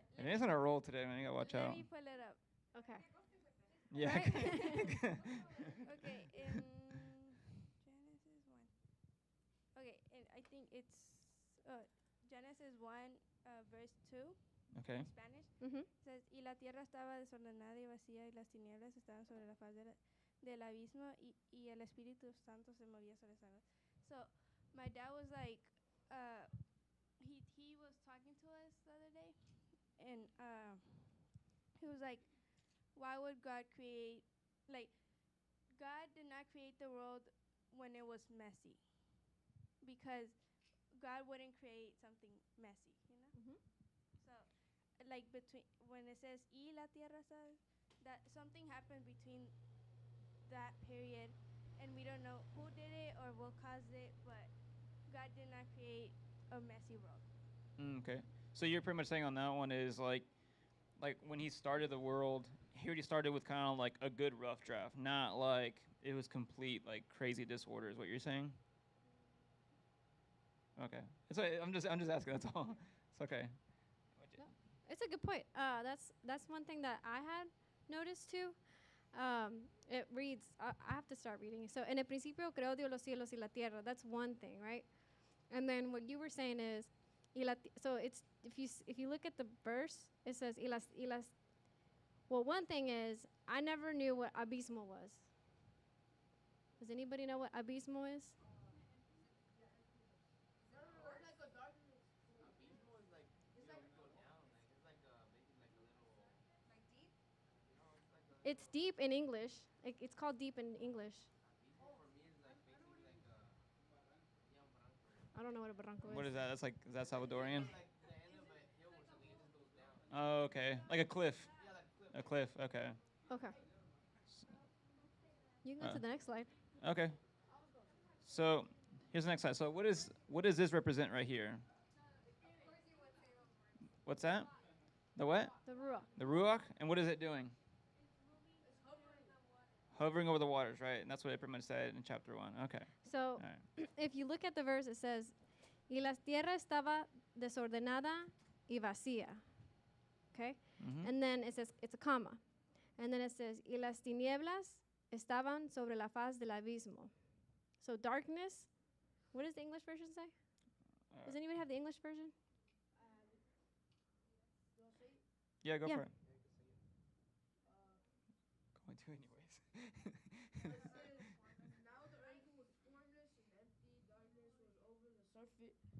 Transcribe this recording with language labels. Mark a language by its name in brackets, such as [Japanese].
[English] Adenia's on a roll today, man. You got to watch let out. me pull it up. Okay. Yeah. Right? Okay, in Genesis 1. Okay, and I think it's Genesis 1, verse 2, Okay. in Spanish. Mhm. Says, [Spanish] y la tierra estaba desordenada y vacía, y las tinieblas estaban sobre la faz del abismo, y el Espíritu Santo se movía sobre las aguas. [English] So, my dad was like, he was talking to us the other day, and he was like, why would God create, like, God did not create the world when it was messy, because God wouldn't create something messy, you know? Mhm. So, like, between, when it says, [Spanish] y la tierra, [English] that something happened between that period, and we don't know who did it or what caused it, but God did not create a messy world. Okay. So you're pretty much saying on that one is like when he started the world, he already started with kind of like a good rough draft, not like it was complete like crazy disorder. Is what you're saying? Okay. I'm just asking. That's all. It's okay. It's a good point. That's one thing that I had noticed too. It reads, I have to start reading. [Spanish] So, en el principio creó Dios los cielos y la tierra. [English] That's one thing, right? And then what you were saying is, so it's if you look at the verse, it says [Spanish] y las. [English] Well, one thing is, I never knew what abismo was. Does anybody know what abismo is? Abismo is like you go down, like it's like basically like a little. No, it's like a. It's deep in English. It's called deep in English. Abismo for me is like basically like a. [Spanish] Yeah, un barranco. [English] I don't know what a barranco What is that? That's like, is that Salvadorian? Like the end of a hill or something, it just goes down. Oh, okay. Like a cliff. Yeah, like cliff. A cliff. Okay. Okay. You can go to the next slide. Okay. So here's the next slide. So what does this represent right here? What's that? The what? The ruach. The ruach. And what is it doing? Hovering over the waters, right? And that's what it pretty much said in chapter 1. Okay. So All right. if you look at the verse, it says, [Spanish] y la tierra estaba desordenada y vacía. [English] Okay? Mhm. And then it says, it's a comma. And then it says, [Spanish] y las tinieblas estaban sobre la faz del abismo. [English] So darkness, what does the English version say? Does anybody have the English version? Yeah, go Yeah. for it. Going to anyways. Now the earth was formless and empty, darkness was over the surface.